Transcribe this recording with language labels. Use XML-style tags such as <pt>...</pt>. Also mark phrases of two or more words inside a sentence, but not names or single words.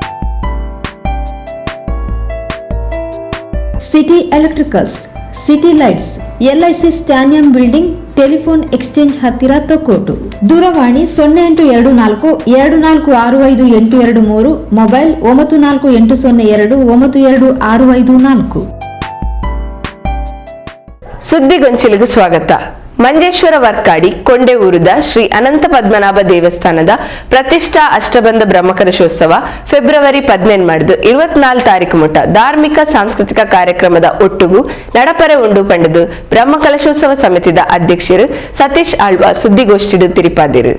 <kn>ಸಿಟಿ ಎಲೆಕ್ಟ್ರಿಕಲ್ಸ್, ಸಿಟಿ ಲೈಟ್ಸ್, LIC ಸ್ಟ್ಯಾನಿಯಂ ಬಿಲ್ಡಿಂಗ್, ಟೆಲಿಫೋನ್ ಎಕ್ಸ್ಚೇಂಜ್ ಹತ್ತಿರ ತೊಕ್ಕೋಟು. ದೂರವಾಣಿ 0824 ಮೊಬೈಲ್ 9480292654. ಸುದ್ದಿಗೊಂಚಿಲಿಗೆ ಸ್ವಾಗತ.</kn> <tcy>ಮಂಜೇಶ್ವರ ವರ್ಕಾಡಿ ಕೊಂಡೆಊರುದ ಶ್ರೀ ಅನಂತ ಪದ್ಮನಾಭ ದೇವಸ್ಥಾನದ ಪ್ರತಿಷ್ಠಾ ಅಷ್ಟಬಂಧ ಬ್ರಹ್ಮಕಲಶೋತ್ಸವ ಫೆಬ್ರವರಿ 14 24 ತಾರೀಕು ಮುಟ್ಟ ಧಾರ್ಮಿಕ ಸಾಂಸ್ಕೃತಿಕ ಕಾರ್ಯಕ್ರಮದ ಒಟ್ಟುಗು ನಡಪರೆ ಉಂಡು ಪಂಡದು ಬ್ರಹ್ಮಕಲಶೋತ್ಸವ ಸಮಿತಿದ ಅಧ್ಯಕ್ಷರು ಸತೀಶ್ ಆಳ್ವ ಸುದ್ದಿಗೋಷ್ಠಿಡು ತಿರುಪಾದಿರು.</tcy>